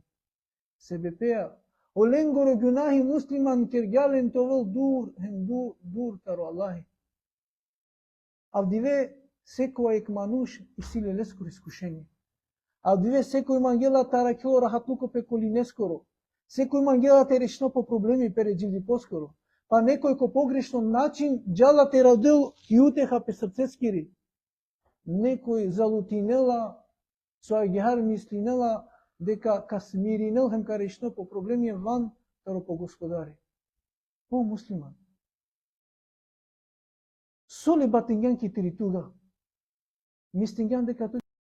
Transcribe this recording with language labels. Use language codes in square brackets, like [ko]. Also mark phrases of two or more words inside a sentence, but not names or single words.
[rom] Себепеа, оленгоро гюнахи муслиман кергјален товол дур таро Аллахи. Авдиве секоја ек мануш и силе леско искушени. Авдиве секој мангела таракело рахатлуко пе коли нескоро. Секој мангела те решно по проблеми пере џивди поскоро. Па некој ко погрешно начин џала те радел и утеха пе срцескири. Некој залутинела, соја гехар мислинела, дека ка смиринел хем ка решно по проблеми ван, таро по господари. О муслиман. Соли батингјан ки тиритуга. Мистингјан дека